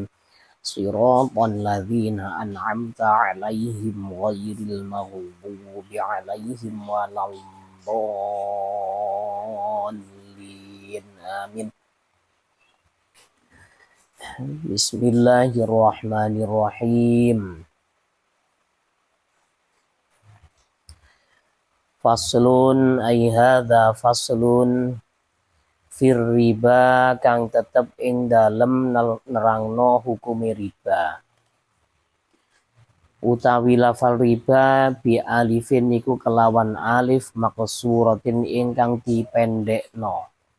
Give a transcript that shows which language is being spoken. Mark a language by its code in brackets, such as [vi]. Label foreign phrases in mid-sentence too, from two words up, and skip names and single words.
[ar] صراط الذين أنعمت عليهم غير المغضوب عليهم ولا الضالين. Amin. بسم الله الرحمن الرحيم. فصل أي هذا فصل في الربا [jv] kang tetep ing dalem nerangno [ar] حكم الربا. [jv] Utawi lafal riba [ar] بألف [jv] niku kelawan [ar] ألف مقصورة [jv] ingkang dipendhekno.